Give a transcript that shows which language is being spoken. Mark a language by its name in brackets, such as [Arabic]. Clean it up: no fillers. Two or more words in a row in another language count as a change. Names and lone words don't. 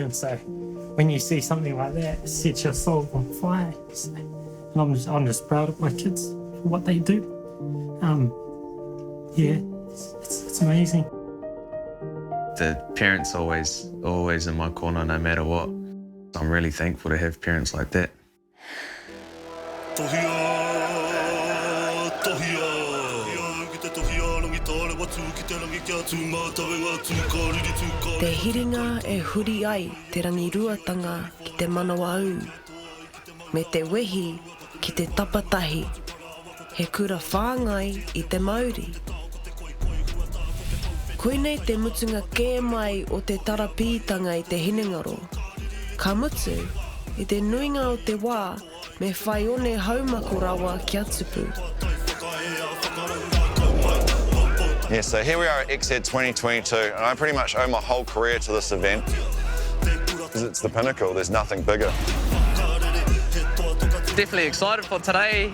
[English] And so when you see something like that, it sets your soul on fire. So, and I'm just proud of my kids for what they do. Yeah, it's amazing. The parents always in my corner no matter what. I'm really thankful to have parents like that. [Māori] Te hiringa e huri ai te rangiruatanga ki te manawa au. Me te wehi ki te tapatahi. He kura whāngai i te Māori. Koinei te mutunga kē mai o te tarapītanga i te hinengaro. Ka mutu i te nuinga o te wā me whai one haumako rawa kia tupu. [English] Yeah, so here we are at XED 2022, and I pretty much owe my whole career to this event. Because it's the pinnacle, there's nothing bigger. Definitely excited for today.